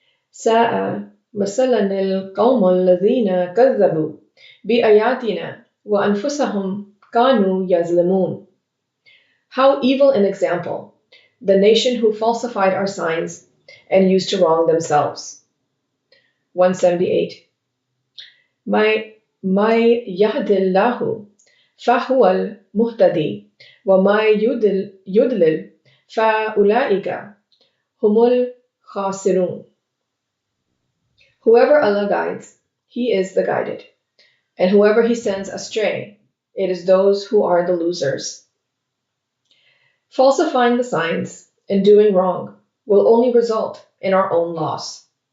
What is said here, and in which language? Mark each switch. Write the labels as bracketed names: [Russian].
[Arabic] ساء مثلا القوم الذين كذبوا بآياتنا وأنفسهم كانوا يظلمون. [English] How evil an example, the nation who falsified our signs and used to wrong themselves. 178. [Arabic] ما يهد الله فهو المهتدي وما يضلل فأولئك هم الخاسرون. [English] Whoever Allah guides, he is the guided, and whoever he sends astray, it is those who are the losers. Falsifying the signs and doing wrong will only result in our own loss.